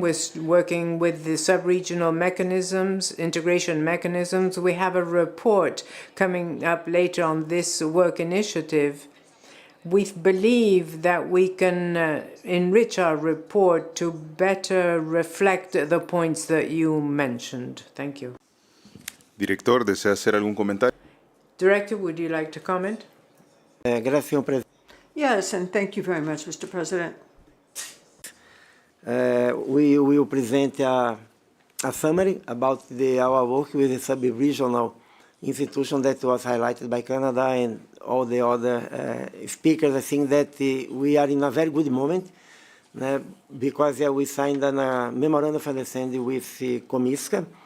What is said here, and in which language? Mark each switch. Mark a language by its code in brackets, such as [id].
[en] We're working with the sub-regional mechanisms, integration mechanisms. We have a report coming up later on this work initiative. We believe that we can enrich our report to better reflect the points that you mentioned. Thank you. [es] Director, ¿desea hacer algún comentario? [en] Director, would you like to comment? Yes, and thank you very much, Mr. President. We will present a summary about our work with the sub-regional institution that was highlighted by Canada and all the other speakers. I think that we are in a very good moment because we signed a memorandum of understanding with COMISCA